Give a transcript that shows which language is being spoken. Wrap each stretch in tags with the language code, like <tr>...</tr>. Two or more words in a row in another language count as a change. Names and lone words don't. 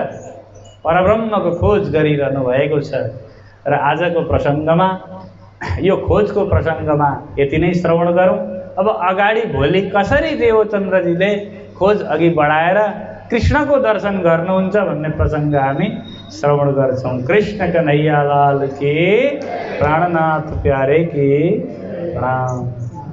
<ne>परब्रह्मको खोज गरिरहनु भएको छ। र आजको प्रसङ्गमा, यो खोजको प्रसङ्गमा यति नै श्रवण गरौँ। अब अगाडि भोलि कसरी देवचन्द्रजीले खोज अघि बढाएर कृष्णको दर्शन गर्नुहुन्छ भन्ने प्रसङ्ग हामी श्रवण गर्छौँ।</ne> <hi>कृष्ण कन्हैया लाल की, प्राणनाथ प्यारे की प्रणाम।</hi>